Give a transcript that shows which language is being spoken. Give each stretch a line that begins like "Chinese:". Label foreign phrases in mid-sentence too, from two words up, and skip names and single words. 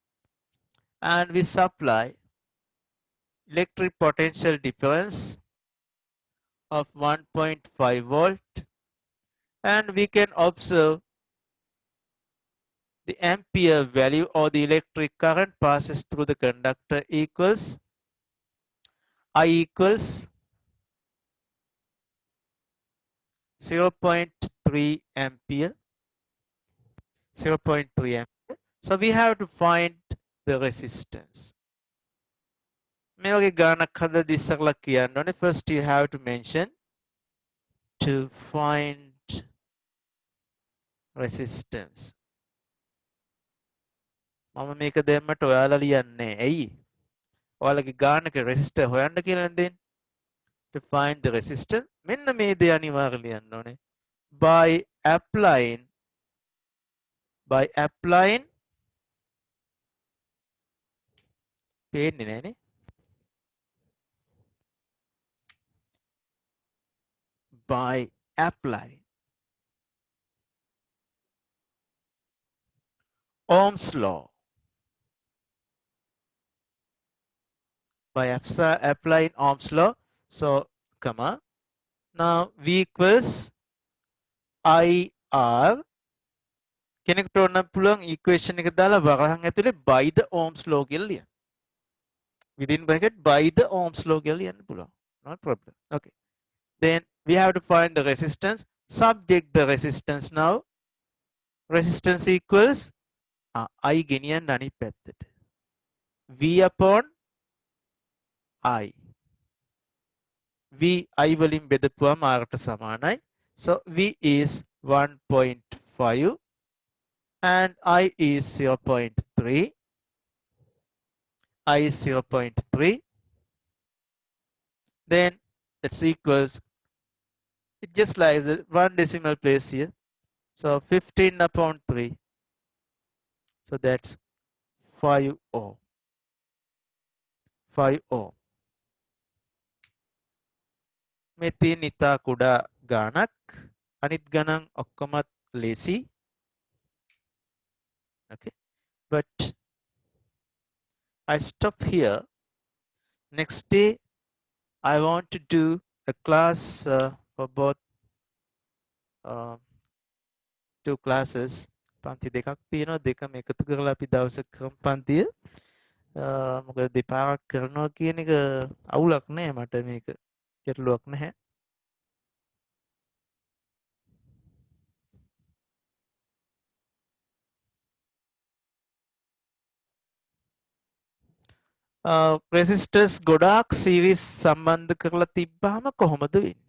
English: And we supply electric potential difference of 1.5 volt, and we can observe the ampere value or the electric current passes through the conductor equals I equals 0.3 ampere. 0.3 ampere. So we have to find the resistance.
Sinhala: මේ වගේ ගානක් හදලා ඉස්සරලා කියන්න ඕනේ.
English: First you have to mention to find resistance.
Sinhala: මම මේක දැම්මට ඔයාලා ලියන්නේ ඇයි? ඔයාලගේ ගානක resistor හොයන්න කියලා දෙන්නේ.
English: To find the resistance,
Sinhala: මෙන්න මේ දේ අනිවාර්යයෙන් ලියන්න ඕනේ.
English: By applying
Sinhala: පේන්නේ නෑනේ.
English: By applying Ohm's law. By applying Ohm's law. So, comma. Now V equals IR.
Sinhala: කෙනෙකුට ඕන පුළුවන් equation එක දාලා වරහන් ඇතුලේ
English: by the Ohm's law
Sinhala: කියලා ලියන්න.
English: Within bracket by the Ohm's law
Sinhala: කියලා ලියන්න පුළුවන්.
English: No problem. Okay. Then we have to find the resistance. Subject the resistance now resistance equals I
Sinhala: ගෙනියන්න අනිත් පැත්තට.
English: V upon I.
Sinhala: V I වලින් බෙදපුවම Rට සමානයි.
English: So V is 1.5 and I is 0.3. I is 0.3. Then that's equals, it just like the one decimal place here. So 15 upon 3. So that's 5 ohm. 5 ohm.
Sinhala: මේ තියෙන ඉතා කුඩා ගානක්, අනිත් ගණන් ඔක්කොමත් ලේසි.
English: Okay, but I stop here. Next day I want to do a class for both two classes.
Sinhala: පන්ති දෙකක් තියෙනවා, දෙකම එකතු කරලා අපි දවසක කරමු පන්තිය. මොකද දෙපාරක් කරනවා කියන එක අවුලක් නෑ, මට මේක ගැටලුවක් නැහැ. resistors ගොඩාක් series සම්බන්ධ කරලා තිබ්බාම කොහොමද වෙන්නේ?